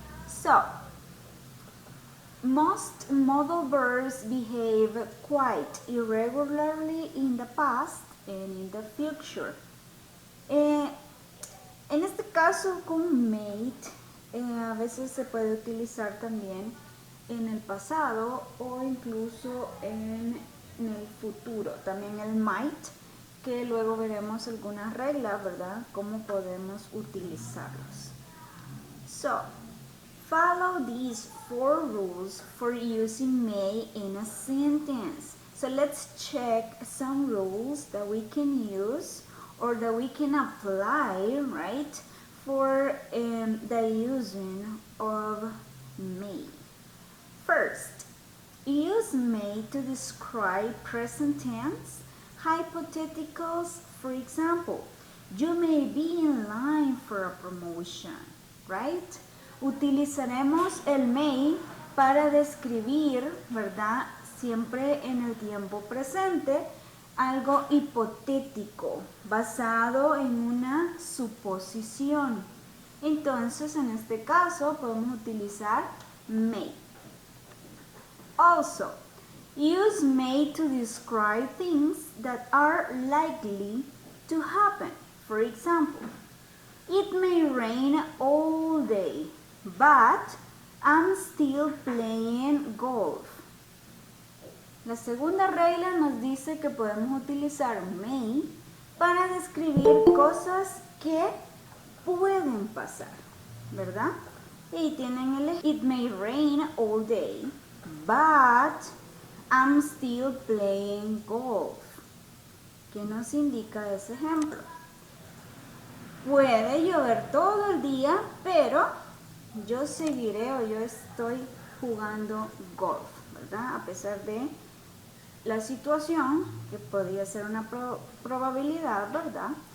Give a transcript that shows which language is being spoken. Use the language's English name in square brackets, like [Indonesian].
[English] So, most modal verbs behave quite irregularly in the past and in the future. [Spanish] En este caso con made, a veces se puede utilizar también en el pasado o incluso en el futuro. También el might, que luego veremos algunas reglas, ¿verdad? Cómo podemos utilizarlos. [English] So, follow these 4 rules for using may in a sentence. So let's check some rules that we can use or that we can apply, right, for the using of may. First, use may to describe present tense hypotheticals. For example, you may be in line for a promotion, right? [Spanish] Utilizaremos el may para describir, ¿verdad? Siempre en el tiempo presente, algo hipotético, basado en una suposición. Entonces, en este caso, podemos utilizar may. [English] Also, use may to describe things that are likely to happen. For example, it may rain all day, but I'm still playing golf. [Spanish] La segunda regla nos dice que podemos utilizar may para describir cosas que pueden pasar, ¿verdad? Y tienen el [English] it may rain all day, but I'm still playing golf. [Spanish] ¿Qué nos indica ese ejemplo? Puede llover todo el día, pero yo seguiré o yo estoy jugando golf, ¿verdad? A pesar de la situación, que podría ser una probabilidad, ¿verdad?